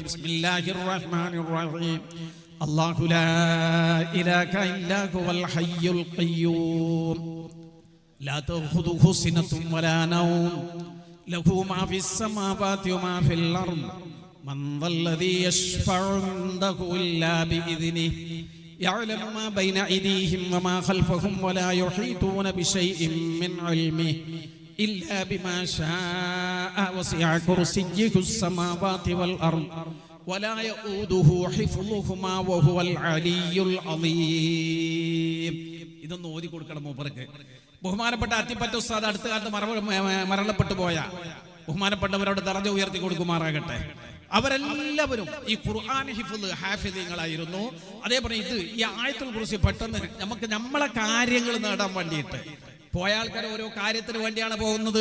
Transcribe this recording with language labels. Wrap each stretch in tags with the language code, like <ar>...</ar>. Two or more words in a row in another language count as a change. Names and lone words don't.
<ar>بسم الله الرحمن الرحيم. الله لا إله إلا هو الحي القيوم لا تأخذه سنة ولا نوم له ما في السماوات وما في الأرض من ذا الذي يشفع عنده إلا بإذنه يعلم ما بين أيديهم وما خلفهم ولا يحيطون بشيء من علمه إلا بما شاء وسع كرسيه السماوات والأرض ولا يؤوده حفظهما وهو العلي العظيم.</ar> <ml>ഇതൊന്ന് ഓതി കൊടുക്കണം മൂപ്പർക്ക്. ബഹുമാനപ്പെട്ട അത്തിപ്പറ്റ ഉസ്താദ് അടുത്ത കാലത്ത് മരണപ്പെട്ടു പോയ ബഹുമാനപ്പെട്ടവരോട് ദറജ ഉയർത്തി കൊടുക്കുമാറാകട്ടെ. അവരെല്ലാവരും ഈ ഖുർആൻ ഹാഫിദീങ്ങളായിരുന്നു. അതേപോലെ ഈ ആയത്തുൽ കുർസി പെട്ടെന്ന് നമുക്ക് നമ്മളെ കാര്യങ്ങൾ നേടാൻ വേണ്ടിയിട്ട് പോയ ആൾക്കാർ ഓരോ കാര്യത്തിന് വേണ്ടിയാണ് പോകുന്നത്.</ml>